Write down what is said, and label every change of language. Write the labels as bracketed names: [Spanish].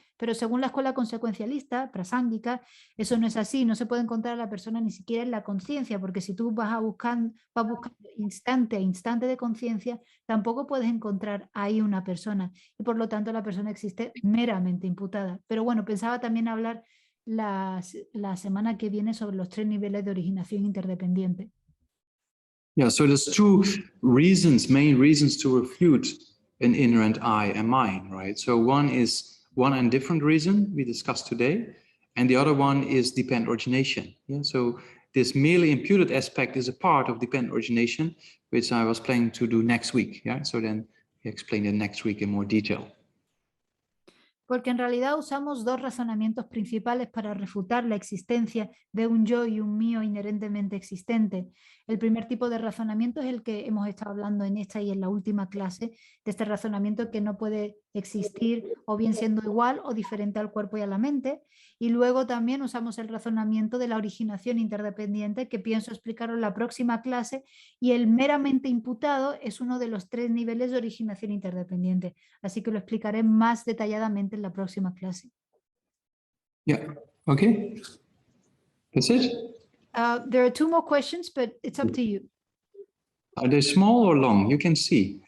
[Spanish] Pero según la escuela consecuencialista, prasángica, eso no es así, no se puede encontrar a la persona ni siquiera en la conciencia, porque si tú vas buscando instante a instante de conciencia, tampoco puedes encontrar ahí una persona, y por lo tanto la persona existe meramente imputada. Pero bueno, pensaba también hablar la semana que viene sobre los 3 niveles de originación interdependiente. [English] Yeah, so there's two reasons, main reasons to refute an inherent I and mine, right? So one is one and different reason we discussed today, and the other one is dependent origination. Yeah, so this merely imputed aspect is a part of dependent origination, which I was planning to do next week. Yeah, so then we explain it next week in more detail. [Spanish] Porque en realidad usamos 2 razonamientos principales para refutar la existencia de un yo y un mío inherentemente existente. El primer tipo de razonamiento es el que hemos estado hablando en esta y en la última clase, de este razonamiento que no puede existir o bien siendo igual o diferente al cuerpo y a la mente. Y luego también usamos el razonamiento de la originación interdependiente, que pienso explicaros en la próxima clase, y el meramente imputado es uno de los 3 niveles de originación interdependiente. Así que lo explicaré más detalladamente en la próxima clase. [English] Yeah, okay. That's it. There are 2 more questions, but it's up to you. Are they small or long? You can see.